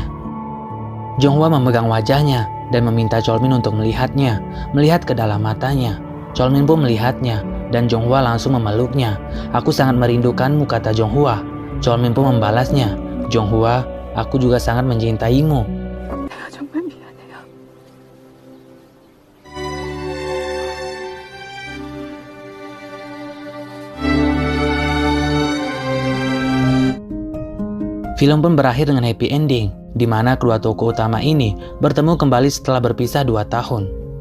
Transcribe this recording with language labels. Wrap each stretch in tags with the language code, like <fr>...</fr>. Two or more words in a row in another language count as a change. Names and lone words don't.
<id>Jong-hwa memegang wajahnya dan meminta Chol-min untuk melihatnya, melihat ke dalam matanya. Chol-min pun melihatnya dan Jong-hwa langsung memeluknya. Aku sangat merindukanmu, kata Jong-hwa. Chol-min pun membalasnya. Jong-hwa, aku juga sangat mencintaimu.</id> <ko>내가 정말 미안해요.</ko> <id>Film pun berakhir dengan</id> <en>happy ending,</en> <id>di mana kedua tokoh utama ini bertemu kembali setelah berpisah 2 tahun.</id>